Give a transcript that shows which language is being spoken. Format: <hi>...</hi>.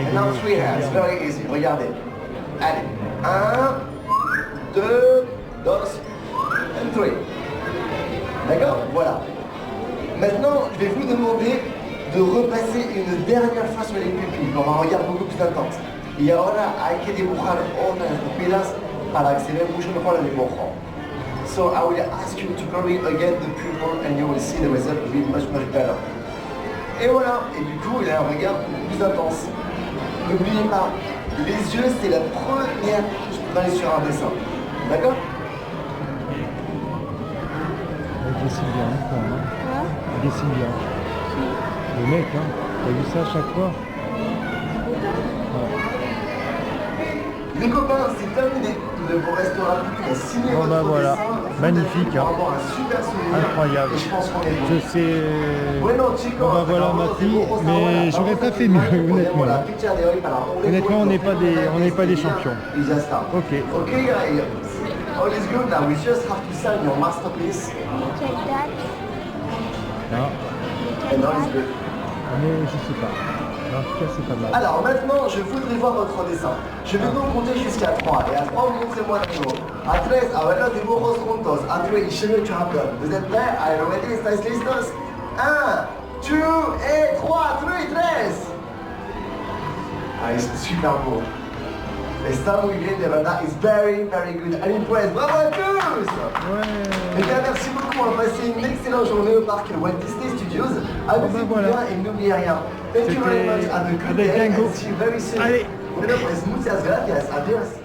<en>And now 3 hands, very easy,</en> <fr>regardez. Allez,</fr> <en>1, 2, 2, and 3.</en> <fr>D'accord? Voilà. Maintenant, je vais vous demander de repasser une dernière fois sur les pupilles, con un regard beaucoup plus intense.</fr> <es>Y ahora hay que dibujar otras pupilas para que se vea mucho mejor el dibujo.</es> <en>So I will ask you to color again the pupil and you will see the result will be much better.</en> <fr>Et voilà, et du coup il a un regard plus intense. N'oubliez pas, les yeux c'est la première chose qu'on va aller sur un dessin. D'accord? Il dessine bien, quand même. Hein? Il dessine bien. Le mec, hein, t'as vu ça à chaque fois? Les copains, c'est terminé. Nous devons rester rapide et signer Bon, votre bah, voilà. dessin. Magnifique, Vous allez hein. avoir un super souvenir. Incroyable. Et je pense qu'on est bon. Je sais.</fr> <es>Bueno, chicos,</es> <fr>Bon, bah, voilà ma fille, mais j'aurais pas fait mieux, honnêtement. Honnêtement, on n'est pas des champions.</fr> <en>Ok. Ok, guys. All is good now. We just have to sign your masterpiece.</en> <fr>Quelle date? Non, Quelle</fr> <en>And all is</en> <fr>date?</fr> <en>good.</en> <fr>mais je sais pas. En tout cas, c'est pas mal. Alors maintenant, je voudrais voir votre dessin. Je vais donc compter jusqu'à 3. Et à 3, montrez-moi le numéro.</fr> <es>A 3, a ver los dibujos juntos.</es> <en>A 3, y show you champion.</en> <fr>Vous êtes prêts?</fr> <en>Are you ready?</en> <es>¿Estáis listos?</es> <fr>1, 2, et 3, 3. Ah, ils sont super beaux.</fr> <es>Está muy bien, de verdad.</es> <en>It's very, very good. I'm impressed.</en> <fr>Bravo à tous! Ouais. Eh bien, merci beaucoup. On va passer une excellente journée au parc Walt Disney Studios. Amusez-vous voilà. bien et n'oubliez rien.</fr> <en>Thank you very much. Have a good</en> <fr>Avec</fr> <en>day</en> <fr>Django.</fr> <en>and see you very soon.</en> <fr>Allez.</fr> <es>Bueno, pues muchas gracias. Adiós.</es>